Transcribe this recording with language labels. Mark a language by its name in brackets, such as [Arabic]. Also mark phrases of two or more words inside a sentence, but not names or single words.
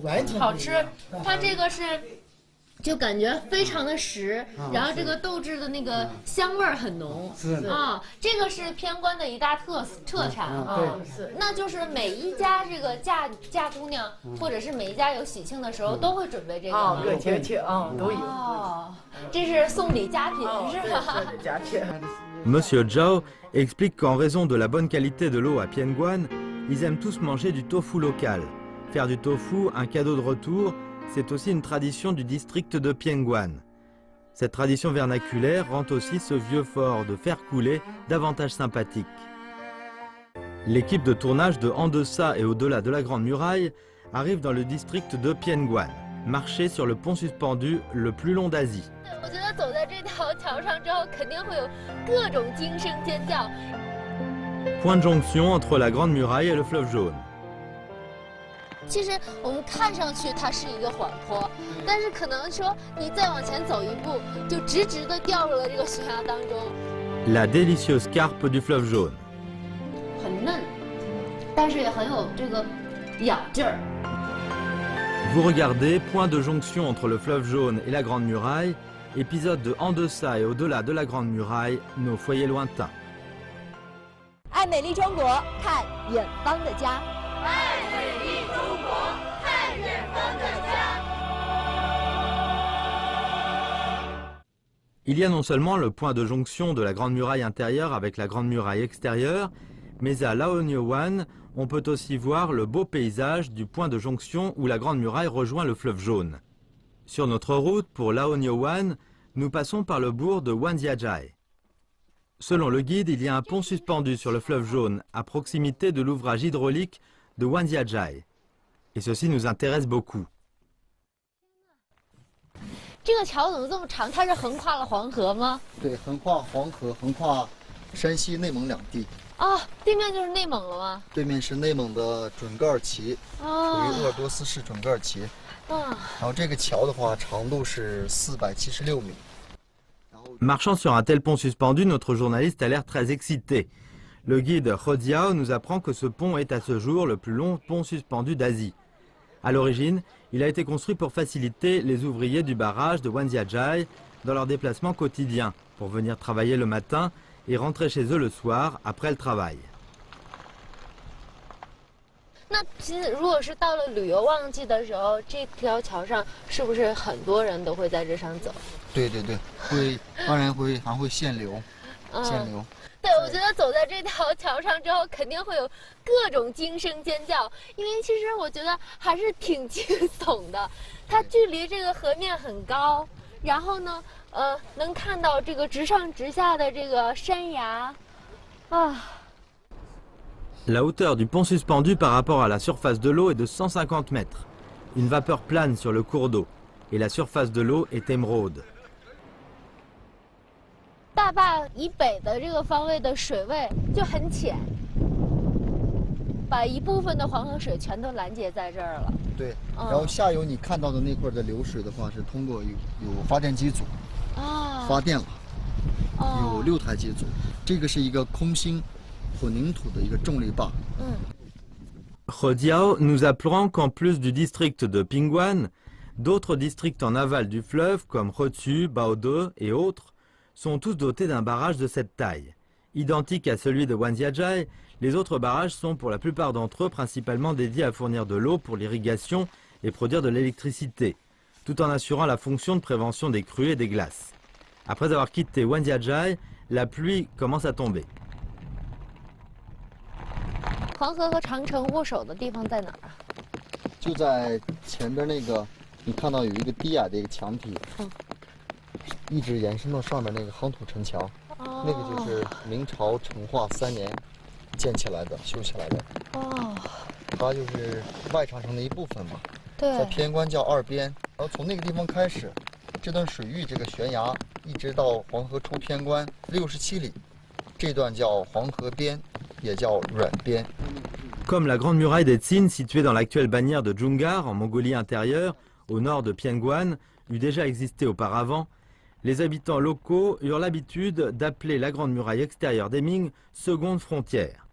[Chinese] 好吃。它这个是就感觉非常的实，然后这个豆制的那个香味儿很浓。啊，这个是偏关的一大特产啊。对，那就是每一家这个嫁姑娘，或者是每一家有喜庆的时候，都会准备这个。啊，对，切啊，都有。哦，这是送礼佳品是吧？对，佳品。 [French] Monsieur Zhao explique qu'en raison de la bonne qualité de l'eau à Pienguan, ils aiment tous manger du tofu local. Faire du tofu, un cadeau de retour, c'est aussi une tradition du district de Pienguan. Cette tradition vernaculaire rend aussi ce vieux fort de fer coulé davantage sympathique. L'équipe de tournage de En deçà et au-delà de la Grande Muraille arrive dans le district de Pienguan, marché sur le pont suspendu le plus long d'Asie. [Chinese] 我觉得走在这条桥上之后，肯定会有各种惊声尖叫。 [French] Point de jonction entre la Grande Muraille et le fleuve Jaune. [Chinese] 其实我们看上去它是一个缓坡，但是可能说你再往前走一步，就直直的掉入了这个悬崖当中。 [French] La délicieuse carpe du fleuve Jaune. [Chinese] 很嫩，但是也很有这个咬劲儿。 [French] Vous regardez, point de jonction entre le fleuve Jaune et la Grande Muraille, épisode de En deçà et au-delà de la Grande Muraille, nos foyers lointains. [Chinese] 爱美丽中国，看远方的家。 [French] Il y a non seulement le point de jonction de la Grande Muraille intérieure avec la Grande Muraille extérieure, mais à Laonyowan, on peut aussi voir le beau paysage du point de jonction où la Grande Muraille rejoint le fleuve Jaune. Sur notre route pour Laonyowan, nous passons par le bourg de Wanjiajai. Selon le guide, il y a un pont suspendu sur le fleuve Jaune à proximité de l'ouvrage hydraulique de Wanjiajai. Et ceci nous intéresse beaucoup. [Chinese] 这个桥怎么这么长？它是横跨了黄河吗？对，横跨黄河，横跨山西、内蒙两地。啊，对面就是内蒙了吗？对面是内蒙的准噶尔旗，属于鄂尔多斯市准噶尔旗。然后这个桥的话，长度是476米。 [French] Marchant sur un tel pont suspendu, notre journaliste a l'air très excité. Le guide Hodiao nous apprend que ce pont est à ce jour le plus long pont suspendu d'Asie. À l'origine, il a été construit pour faciliter les ouvriers du barrage de Wanjiajai dans leurs déplacements quotidiens, pour venir travailler le matin et rentrer chez eux le soir après le travail. [Chinese] 那其实如果是到了旅游旺季的时候，这条桥上是不是很多人都会在这上走？对对对，会，当然会，还会限流，限流。对，我觉得走在这条桥上之后，肯定会有各种惊声尖叫，因为其实我觉得还是挺惊悚的。它距离这个河面很高，然后呢，能看到这个直上直下的这个山崖，啊。 [French] La hauteur du pont suspendu par rapport à la surface de l'eau est de 150 mètres. Une vapeur plane sur le cours d'eau et la surface de l'eau est émeraude. [Chinese] 大坝以北的这个方位的水位就很浅，把一部分的黄河水全都拦截在这儿了。对，然后下游你看到的那块的流水的话，是通过有发电机组发电了，有6台机组，这个是一个空心。 [French] Hodiao nous apprend qu'en plus du district de Pienguan, d'autres districts en aval du fleuve comme Hotsu, Baode et autres sont tous dotés d'un barrage de cette taille. Identique à celui de Wanjiajai, les autres barrages sont pour la plupart d'entre eux principalement dédiés à fournir de l'eau pour l'irrigation et produire de l'électricité, tout en assurant la fonction de prévention des crues et des glaces. Après avoir quitté Wanjiajai, la pluie commence à tomber. [Chinese] 黄河和长城握手的地方在哪儿啊？就在前边那个，你看到有一个低矮的一个墙体，一直延伸到上面那个夯土城墙，那个就是明朝成化3年建起来的、修起来的。它就是外长城的一部分嘛。对。在偏关叫2边，然后从那个地方开始，这段水域这个悬崖一直到黄河出偏关67里，这段叫黄河边。 [French] Comme la Grande Muraille des Tsin, située dans l'actuelle bannière de Djungar, en Mongolie intérieure, au nord de Pienguan, eut déjà existé auparavant, les habitants locaux eurent l'habitude d'appeler la Grande Muraille extérieure des Ming seconde frontière.